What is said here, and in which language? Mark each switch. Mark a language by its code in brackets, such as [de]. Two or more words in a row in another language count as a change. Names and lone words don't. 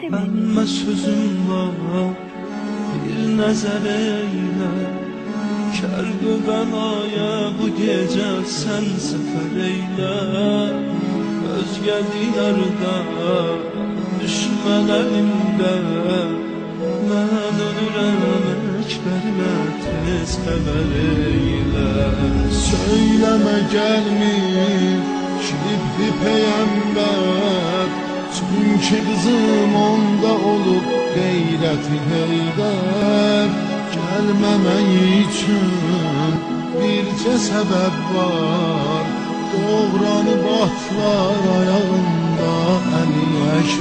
[az] Emme sözüm var, bir nəzər eyle. Kərb-ü bəlaya bu gecə sən səfər eyle. Özgə diyarda, düşmən əlində, mən ölürəm əkbərimə tez xəbər eyle. [tr] Söyleme gelmiş şibli peygamber, çünkü kızım onda olup gayreti heyder. Gelmemen için birce sebep var, doğranıp atlar ayağında Ali Ekber.